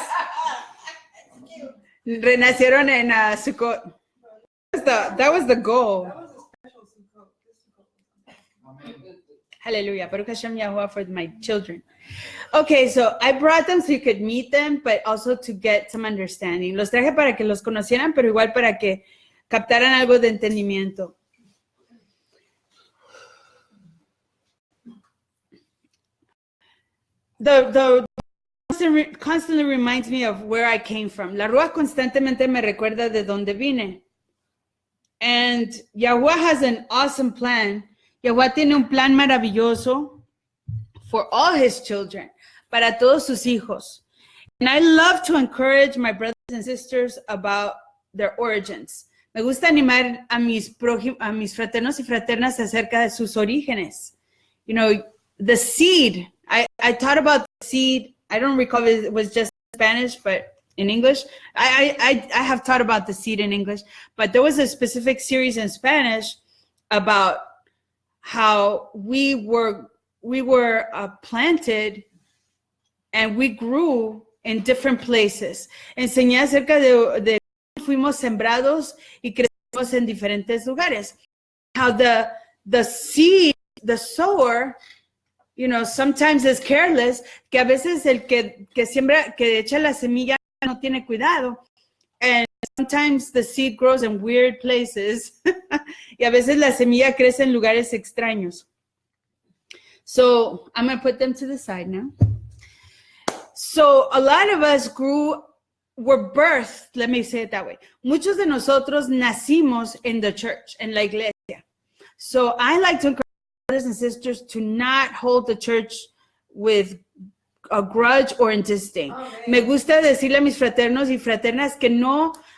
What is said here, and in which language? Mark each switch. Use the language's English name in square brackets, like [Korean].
[English] That's cute. [Spanish] Renacieron en Sukkot. [English] That was the goal. That was a special Sukkot. This Sukkot was Hallelujah. Baruch Hashem Yahuwah for my children. Okay, so I brought them so you could meet them, but also to get some understanding. [Spanish] Los traje para que los conocieran, pero igual para que captaran algo de entendimiento. [English] The constantly reminds me of where I came from. [Spanish] La Ruach constantemente me recuerda de dónde vine. [English] And Yahuwah has an awesome plan. [Spanish] Yahuwah tiene un plan maravilloso [English] for all his children, [Spanish] para todos sus hijos. [English] And I love to encourage my brothers and sisters about their origins. [Spanish] Me gusta animar a mis fraternos y fraternas acerca de sus orígenes. [English] You know, the seed. I taught about the seed. I don't recall if it was just Spanish, but in English. I have taught about the seed in English, but there was a specific series in Spanish about how we were planted and we grew in different places. [Spanish] Enseñé acerca de fuimos sembrados y crecimos en diferentes lugares. [English] How the seed, the sower, you know, sometimes is careless, [Spanish] que a veces el que siembra, que echa la semilla no tiene cuidado. [English] And sometimes the seed grows in weird places. [Spanish] Y a veces la semilla crece en lugares extraños. [English] So I'm going to put them to the side now. So a lot of us were birthed, let me say it that way. [Spanish] Muchos de nosotros nacimos [English] in the church, [Spanish] en la iglesia. [English] So I like to encourage brothers and sisters to not hold the church with a grudge or in disdain. [Spanish] Me gusta decirle a mis fraternos y fraternas que no